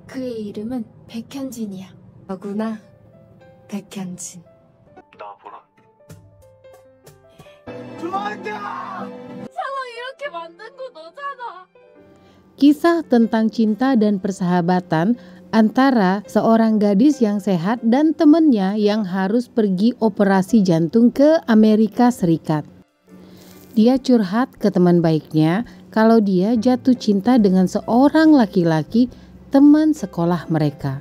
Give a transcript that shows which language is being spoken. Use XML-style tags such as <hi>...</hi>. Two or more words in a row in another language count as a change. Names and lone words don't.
<ko>그의 이름은 백현진이야. 너구나, 백현진. 나보라. 상황 이렇게 만든 거 너잖아.</ko> <id>Kisah tentang cinta dan persahabatan antara seorang gadis yang sehat dan temannya yang harus pergi operasi jantung ke Amerika Serikat. Dia curhat ke teman baiknya kalau dia jatuh cinta dengan seorang laki-laki teman sekolah mereka.</id>